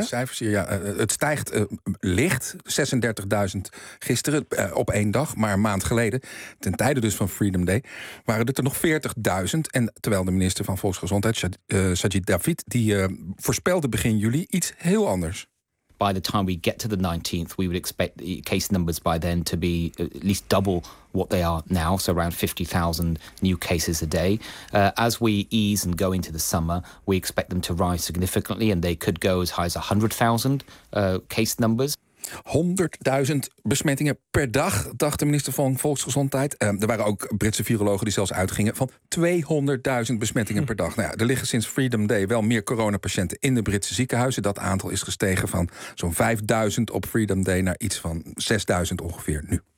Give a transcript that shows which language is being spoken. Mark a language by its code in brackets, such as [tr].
[nl] De cijfers, ja. Het stijgt licht, 36.000 gisteren op één dag, maar een maand geleden, ten tijde dus van Freedom Day, waren het er nog 40.000. En terwijl de minister van Volksgezondheid, Sajid David, die voorspelde begin juli iets heel anders. [en] By the time we get to the 19th, we would expect the case numbers by then to be at least double what they are now, so around 50,000 new cases a day. As we ease and go into the summer, we expect them to rise significantly, and they could go as high as 100,000 case numbers. [nl] 100.000 besmettingen per dag, dacht de minister van Volksgezondheid. Er waren ook Britse virologen die zelfs uitgingen van 200.000 besmettingen per dag. Nou ja, er liggen sinds Freedom Day wel meer coronapatiënten in de Britse ziekenhuizen. Dat aantal is gestegen van zo'n 5.000 op Freedom Day naar iets van 6.000 ongeveer nu.